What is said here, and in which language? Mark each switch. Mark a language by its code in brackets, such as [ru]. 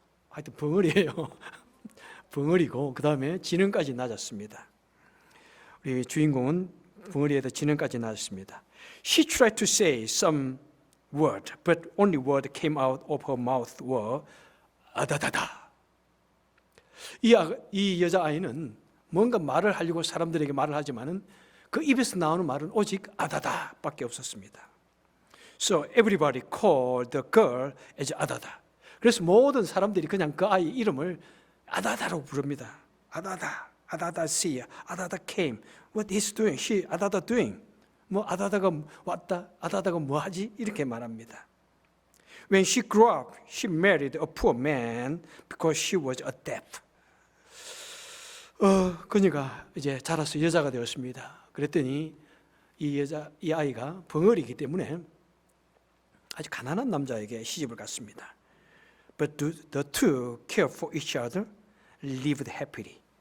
[ko] 하여튼 벙어리예요. 벙어리고 그 다음에 지능까지 낮았습니다. 우리 주인공은 벙어리에다 지능까지 낮았습니다. [en] She tried to say some word, but only word came out of her mouth were 아다다다. [ko] 이 여자아이는 뭔가 말을 하려고 사람들에게 말을 하지만은 그 입에서 나오는 말은 오직 아다다밖에 없었습니다. [en] So everybody called the girl as 아다다. [ko] 그래서 모든 사람들이 그냥 그 아이 이름을 아다다로 부릅니다. [en] 아다다, 아다다 see, 아다다 came. What is doing? She, 아다다 doing. [ko] 뭐 아다다가 왔다, 아다다가 뭐 하지? 이렇게 말합니다. [en] When she grew up, she married a poor man because she was a deaf. [ko] 그녀가 이제 자라서 여자가 되었습니다. 그랬더니 이 아이가 벙어리이기 때문에 아주 가난한 남자에게 시집을 갔습니다. [en] But the two cared for each other, lived happily.